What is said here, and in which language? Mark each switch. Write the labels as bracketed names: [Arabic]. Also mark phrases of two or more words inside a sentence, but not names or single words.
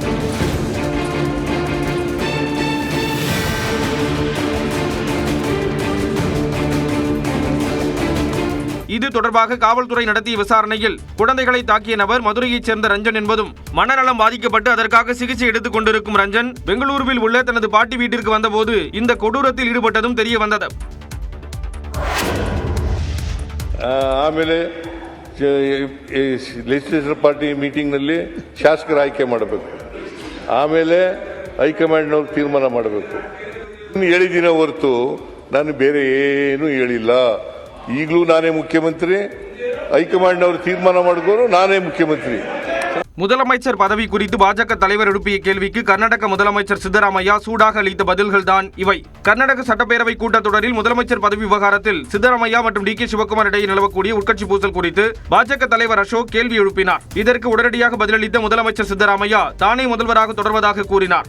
[Tamil] இது தொடர்பாக காவல்துறை நடத்திய விசாரணையில் குழந்தைகளை தாக்கிய நபர் மதுரையைச் சேர்ந்த ரஞ்சன் என்பதும், மனநலம் பாதிக்கப்பட்டு அதற்காக சிகிச்சை எடுத்துக் கொண்டிருக்கும் ரஞ்சன் பெங்களூருவில் உள்ள தனது பாட்டி வீட்டிற்கு வந்தபோது இந்த கொடூரத்தில் ஈடுபட்டதும் தெரிய வந்தது. [Kannada] ಆಮೇಲೆ [English] legislature party meeting [Kannada] ಶಾಸಕರ ಆಯ್ಕೆ ಮಾಡಬೇಕು. ಆಮೇಲೆ ಹೈಕಮಾಂಡ್ನವ್ರು ತೀರ್ಮಾನ ಮಾಡಬೇಕು. ಹೇಳಿದಿನ ಹೊರತು ನಾನು ಬೇರೆ ಏನೂ ಹೇಳಿಲ್ಲ. ಈಗಲೂ ನಾನೇ ಮುಖ್ಯಮಂತ್ರಿ, ಹೈಕಮಾಂಡ್ನವರು ತೀರ್ಮಾನ ಮಾಡಿದ್ರು ನಾನೇ ಮುಖ್ಯಮಂತ್ರಿ. [Tamil] முதலமைச்சர் பதவி குறித்து பாஜக தலைவர் எழுப்பிய கேள்விக்கு கர்நாடக முதலமைச்சர் சித்தராமையா சூடாக அளித்த பதில்கள் தான் இவை. கர்நாடக சட்டப்பேரவை கூட்டத்தொடரில் முதலமைச்சர் பதவி விவகாரத்தில் சித்தராமையா மற்றும் DK சிவக்குமார் இடையே நிலவக்கூடிய உட்கட்சி பூசல் குறித்து பாஜக தலைவர் அசோக் கேள்வி எழுப்பினார். இதற்கு உடனடியாக பதிலளித்த முதலமைச்சர் சித்தராமையா தானே முதல்வராக தொடர்வதாக கூறினார்.